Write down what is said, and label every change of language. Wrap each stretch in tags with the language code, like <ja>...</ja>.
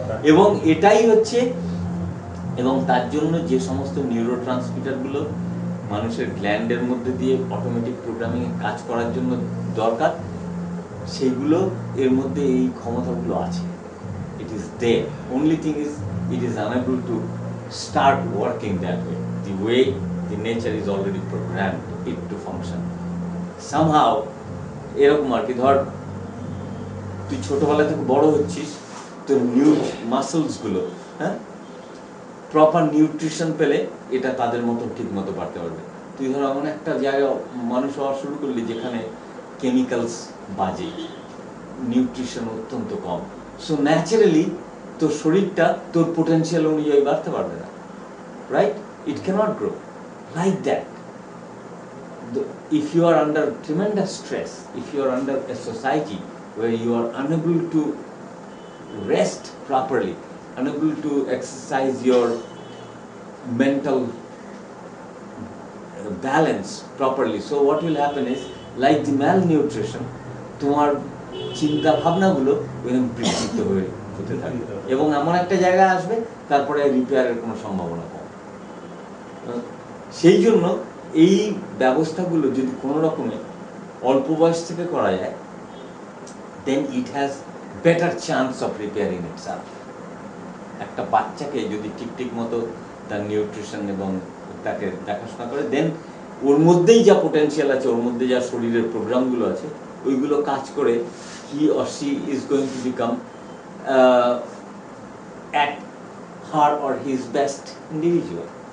<bn>এবং এটাই হচ্ছে, এবং তার জন্য যে সমস্ত নিউরো ট্রান্সমিটারগুলো মানুষের গ্ল্যান্ডের মধ্যে দিয়ে অটোমেটিক প্রোগ্রামিং কাজ করার জন্য দরকার, সেইগুলো এর মধ্যে এই ক্ষমতাগুলো আছে।</bn> <en>It is there. Only thing is, it is unable to start working that way. The way the nature is already programmed it to function.</en> <bn>Somehow, এরকম আর কি, ধর তুই ছোটবেলা থেকে বড় হচ্ছিস, তোর মাসেলস গুলো, হ্যাঁ, প্রপার নিউট্রিশন পেলে এটা তাদের মতো ঠিক মতো বাড়তে পারবে। তুই ধর এমন একটা জায়গায় মানুষ হওয়া শুরু করলি যেখানে কেমিক্যালস বাজে, নিউট্রিশন অত্যন্ত কম,</bn> <en>so naturally</en> <bn>তোর শরীরটা তোর পোটেনশিয়াল অনুযায়ী বাড়তে পারবে না, right?</bn> <en>It cannot grow like that. If you are under tremendous stress, if you are under a society where you are unable to rest properly, unable to exercise your mental balance properly, so what will happen is, like the malnutrition,</en> <bn>তোমার চিন্তা ভাবনাগুলো এরকম বিকৃত হতে থাকবে এবং এমন একটা জায়গায় আসবে তারপরে রিপেয়ারের কোনো সম্ভাবনা কম। সেই জন্য এই ব্যবস্থাগুলো যদি কোনো রকমে অল্প বয়স থেকে করা যায়,</bn> <en>then it has better chance of repairing itself.</en> <bn>একটা বাচ্চাকে যদি ঠিক মতো তার নিউট্রিশন এবং তাকে দেখাশোনা করে, দেন ওর মধ্যেই যা পোটেনশিয়াল আছে, ওর মধ্যে যা শরীরের প্রোগ্রামগুলো আছে, ওইগুলো কাজ করে</bn> <en>he or she is going to become at her or his best individual.</en>